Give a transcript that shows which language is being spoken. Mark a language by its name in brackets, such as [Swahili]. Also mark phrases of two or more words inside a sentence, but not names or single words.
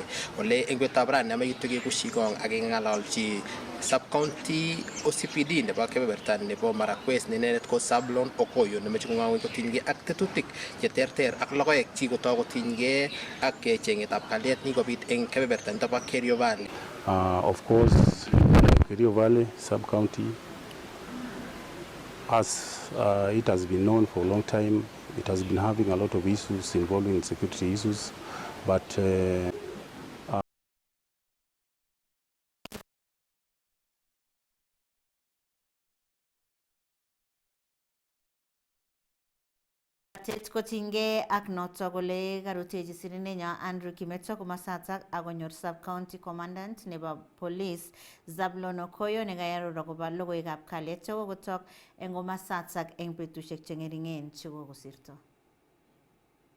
[Kalenjin] Ole eng betutab raini amekitu kekushi kong ak kengalalchi [English] sub-county OCPD [Kalenjin] nebo kebeberta nebo Marakwet nenenet ko Sablon Okoyo nemeche kong'awen kotinygei ak tetutik cheterter ak logoek chikotoi kotinygei ak chengetab kalyet nikobit eng kebeberta nito bo Kerio Valley. [English] Of course, Kerio Valley sub-county, as it has been known for a long time, it has been having a lot of issues involving security issues, but [Kalenjin] kotinygei ak noto kole karutechi sirindenyo Andrew Kimeto komasatak akonyor [English] sub-county commandant [Kalenjin] nebo police Zablon Okoyo nekayaror akobo logoiwekab kalyet chekokotok eng komasatak eng betusiek cheng'ering'en chekokosirto.